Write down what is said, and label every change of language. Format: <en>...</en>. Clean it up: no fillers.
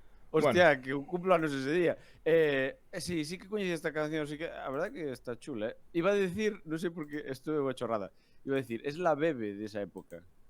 <gl>Hostia, que un cumpleaños ese día. Sí que coñecía esta canción, sí que a verdad que está chula,</gl> <es>Iba a decir,</es> <gl>non sei por que esto é unha chorrada.</gl> <es>Iba a decir, es la Bebe de esa época.</es>